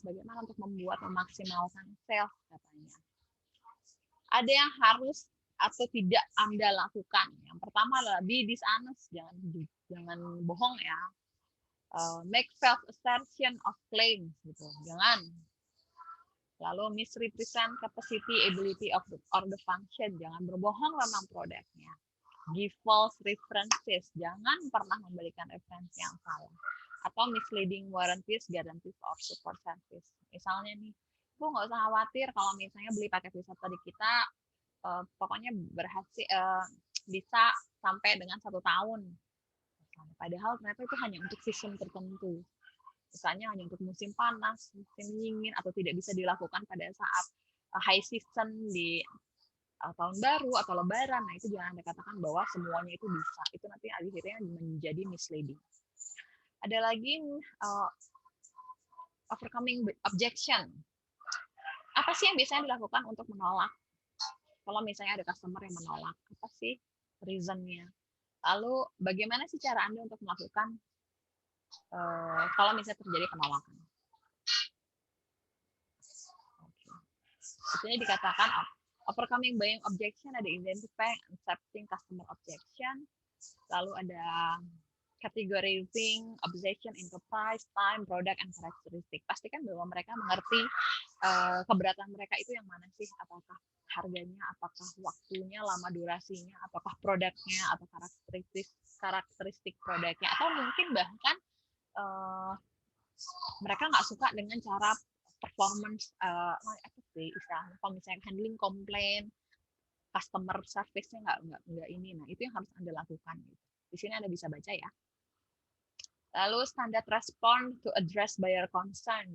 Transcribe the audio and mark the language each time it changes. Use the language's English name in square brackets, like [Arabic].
[Indonesian] Bagaimana untuk memaksimalkan sales katanya? Ada yang harus atau tidak Anda lakukan. Yang pertama adalah [English] be dishonest, [Indonesian] jangan bohong ya. [English] Make false assertion of claims [Indonesian] gitu. Jangan. Lalu [English] misrepresent capacity, ability of or the function. [Indonesian] Jangan berbohong tentang produknya. [English] Give false references. [Indonesian] Jangan pernah memberikan referensi yang salah. Atau [English] misleading warranties, guarantees, or support service. [Indonesian] Misalnya nih, Bu nggak usah khawatir kalau misalnya beli paket wisata di kita, pokoknya berhasil bisa sampai dengan 1 tahun. Padahal ternyata itu hanya untuk season tertentu. Misalnya hanya untuk musim panas, musim dingin, atau tidak bisa dilakukan pada saat high season di tahun baru atau lebaran. Nah, itu jangan Anda katakan bahwa semuanya itu bisa. Itu nanti akhirnya menjadi misleading. Ada lagi overcoming objection. Apa sih yang biasanya dilakukan untuk menolak? Kalau misalnya ada customer yang menolak, apa sih reasonnya? Lalu bagaimana sih cara Anda untuk melakukan kalau misalnya terjadi penolakan? Di sini dikatakan [English] overcoming buying objection, ada identifying accepting customer objection, lalu ada categorizing objection into price, time, product, and characteristic. [Indonesian] Pastikan bahwa mereka mengerti keberatan mereka itu yang mana sih, apakah harganya, apakah waktunya, lama durasinya, apakah produknya, atau karakteristik produknya, atau mungkin bahkan mereka nggak suka dengan cara performance apa sih istilahnya kalau misalnya handling komplain customer service-nya nggak ini. Nah, itu yang harus Anda lakukan. Gitu. Di sini Anda bisa baca ya. Lalu standar [English] respond to address buyer concern.